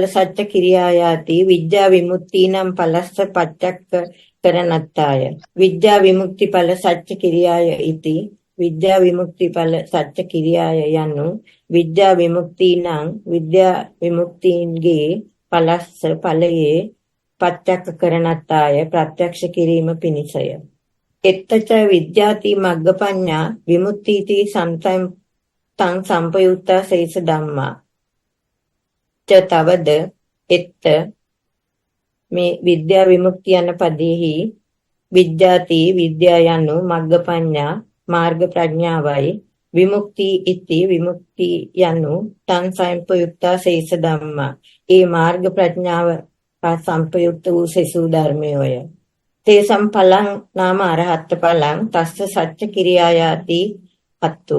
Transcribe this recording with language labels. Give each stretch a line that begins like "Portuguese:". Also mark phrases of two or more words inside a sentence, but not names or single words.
Pali: සත්‍ය කිරියායාති විද්‍යා විමුක්තිනම් ඵලස්ස පච්චක්ක කරණත්තාය විද්‍යා විමුක්ති ඵල සත්‍ය කිරියාය ඉති විද්‍යා විමුක්ති ඵල සත්‍ය කිරියාය යනු විද්‍යා විමුක්තිනම්
Sinhala: විද්‍යා විමුක්තින්ගේ
Pali: ඵලස්ස ඵලයේ පච්චක්ක කරණත්තාය
Sinhala: ප්‍රත්‍යක්ෂ කිරීම පිණිසය
Pali: එත්තච විද්‍යාති මග්ගපඤ්ඤා විමුක්තිති සම්තං තං සම්පයුත්තා සේස ධම්මා ච තවද එත්ත මේ
Sinhala: විද්‍යා විමුක්තිය යන පදෙහි
Pali: විද්‍යාති විද්‍යා යනු මග්ගපඤ්ඤා
Sinhala: මාර්ග ප්‍රඥාවයි
Pali: විමුක්ති ඉති විමුක්ති යනු තං සම්පයුක්තා සේස ධම්මා
Sinhala: ඒ මාර්ග ප්‍රඥාව සම්පයුක්ත වූ සෙසු ධර්මයෝය
Pali: තේ සම්පලං නාම අරහත් ඵලං තස්ස සච්ච කිරියායාති අත්තු